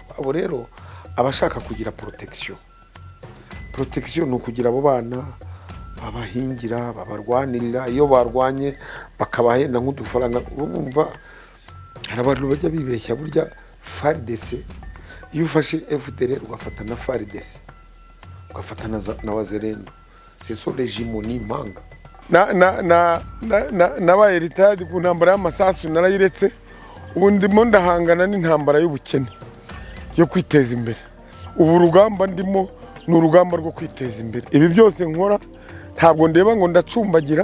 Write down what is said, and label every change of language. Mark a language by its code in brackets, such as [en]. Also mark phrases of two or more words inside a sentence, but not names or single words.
[rw] Abo rero abashaka kugira protection ni ukugira abo bana babahingira babarwanirira iyo barwanye bakabahenda nk'udufaranga. Urumva hari abantu bajya bibeshya burya FARDC iyo ufashe FDLR ugafata na FARDC ugafata na Wazalendo [fr] c'est so régime [rw] ni impanga nabaye retired ku ntambara y'amasasu narayiretse. Ubu ndimo ndahangana n'intambara y'ubukene yo kwiteza imbere. Ubu urugamba ndimo ni urugamba rwo kwiteza imbere. Ibi byose nkora ntabwo ndeba ngo ndacumbagira.